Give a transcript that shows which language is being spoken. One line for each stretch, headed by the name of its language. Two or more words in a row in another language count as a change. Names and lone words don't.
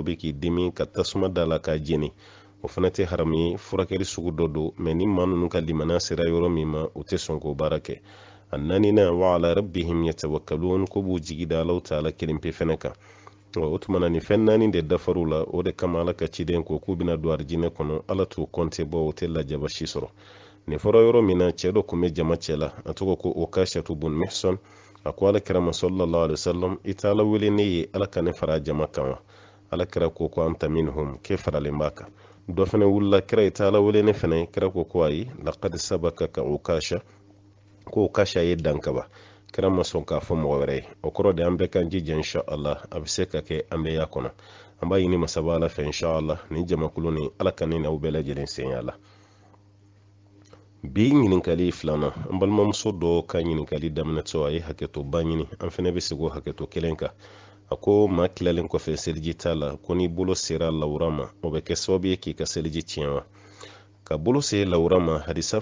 Bambara: bɛ k'i dimi ka tasuma da la k'a jeni o fana tɛ haramu ye furakɛli sugu dɔ don mɛ ni maa ninnu ka limaniya sera yɔrɔ min ma u tɛ sɔn k'o baara kɛ a naaninan
Arabic: وعلى ربهم يتوكلون
Bambara: ko b'u jigi da Alahu taala kelen pe fɛnɛ kan o tumana ni fɛn 4 de dafar'u la o de kama ala ka ciden ko k'u bɛna don arijinɛ kɔnɔ ala t'u kɔnte bɔ o tɛ lajaba si sɔrɔ nin fɔra yɔrɔ min na cɛ dɔ kun bɛ jama cɛ la a tɔgɔ ko Ukashatu bun Mihsan a ko alakira
Arabic: صلى الله عليه وسلم
Bambara: i t'ala wele ne ye ala ka ne fara jama kan wa alakira ko
Arabic: أنت منهم
Bambara: ke faralen b'a kan dɔ fɛnɛ wulila kira i t'ala wele ne fɛnɛ kira ko ayi
Arabic: لقد سبقك
Bambara: Ukasha ko Ukasha ye dankaba kira ma sɔn k'a fɔ mɔgɔ wɛrɛ ye o kɔrɔ de an bɛɛ kan jija inshallah a bɛ se ka kɛ an bɛ y'a kɔnɔ an b'a ɲini masaba ala fɛ inshallah ni jamakulu ni ala ka ne n'aw bɛɛ lajɛlen senya la bi ɲininkali filanan an balimamuso dɔ ka ɲininkali daminɛtɔ a ye hakɛto ba ɲini an fɛnɛ bɛ segin o hakɛto kelen kan a ko maa tilalen kɔfɛ seliji t'a la ko n'i bolo sera lawura ma o bɛ kɛ sababu ye k'i ka seliji tiɲɛ wa ka bolo se lawura ma hadisa